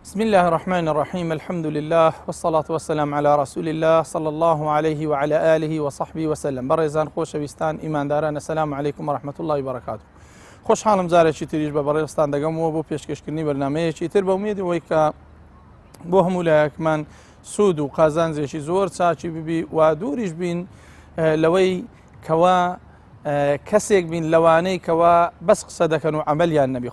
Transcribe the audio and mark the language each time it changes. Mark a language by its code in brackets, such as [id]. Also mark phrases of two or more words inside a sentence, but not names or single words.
[ar] الله الرحمن الرحيم. الحمد لله والصلاة والسلام على رسول الله صلى الله عليه وعلى آله وصحبه وسلم. [ckb] بەڕێزان خۆشەویستان ئیمانداران، [ar] السلام عليكم ورحمة الله وبركاته. [ckb] خۆشحاڵم جارێکی تریش بە بەڕێستان دەگەمەوە بۆ پێشکەشکردنی بەرنامەیەکی تر بە ومیدەوەی کە بۆ هەموو لایەکمان سوود و قازانجێکی زۆر چاکی ببی و دووریش بین لەوەی کەوا کەسێک بین لەوانەی کەوا بەس قسە دەکەن و عەمەلیان نەبی.